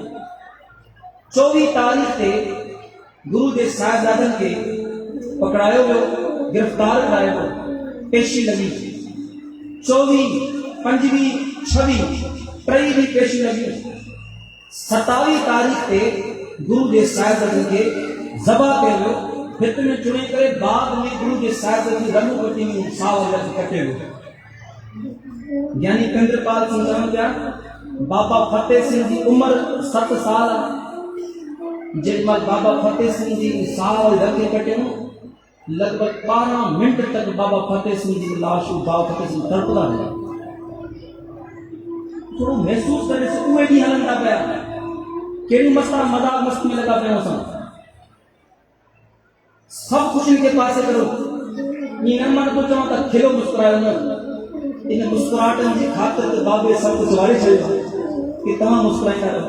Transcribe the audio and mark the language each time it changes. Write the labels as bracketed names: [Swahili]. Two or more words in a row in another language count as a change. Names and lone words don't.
[Sindhi] 24 तारीख़ ते गुरु जे साहिबजादनि खे पकड़ायो वियो, गिरफ्तार करायो वियो, पेशी लॻी। 24, 25, 26 टई बि पेशी लॻी। 27 तारीख़ ते गुरु जे साहिबजादनि खे ज़बह कयो वियो, भित में चुणे करे। बाद में गुरु जे साहिबजादनि जी रनू कटी में साव कटे वियो। ज्ञानी कंद्रपाल सिंह चवनि पिया, बाबा फतेह सिंह जी उम्र 7 साल आहे। जेॾीमहिल बाबा फतेह सिंह जी साव रखे कटियूं, लॻभॻि 12 मिंट तक बाबा फतेह सिंह जी लाश बाबा फतेह सिंह तड़पदा रहिया। थोड़ो महसूस करे उहे ॾींहं हलनि था पिया, कहिड़ी मज़ाक मस्ती में लॻा पिया असां। सभु ख़ुशियुनि खे पासे करो। ईअं न मन तो चवां त खिलो मुस्कुरायो न, इन मुस्कुराहटनि जी ख़ातिर त बाबे सभु कुझु वारे छॾियो कि तव्हां मुस्कुराईंदा रहो।